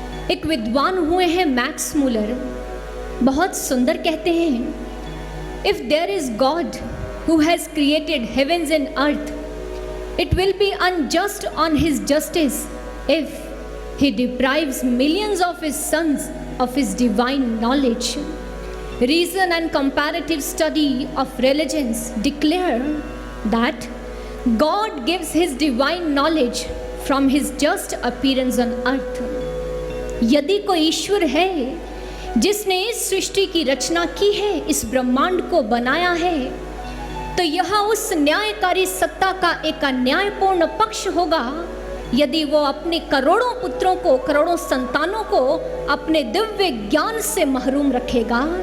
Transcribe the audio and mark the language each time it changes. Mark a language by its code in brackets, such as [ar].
[hi] एक विद्वान हुए हैं मैक्स मूलर, बहुत सुंदर कहते हैं, [en] If there is God who has created heavens and earth, it will be unjust on his justice if he deprives millions of his sons of his divine knowledge. Reason and comparative study of religions declare that God gives his divine knowledge from his just appearance on earth. [hi] यदि कोई ईश्वर है जिसने इस सृष्टि की रचना की है, इस ब्रह्मांड को बनाया है, तो यह उस न्यायकारी सत्ता का एक अन्यायपूर्ण पक्ष होगा यदि वो अपने करोड़ों पुत्रों को, करोड़ों संतानों को अपने दिव्य ज्ञान से महरूम रखेगा।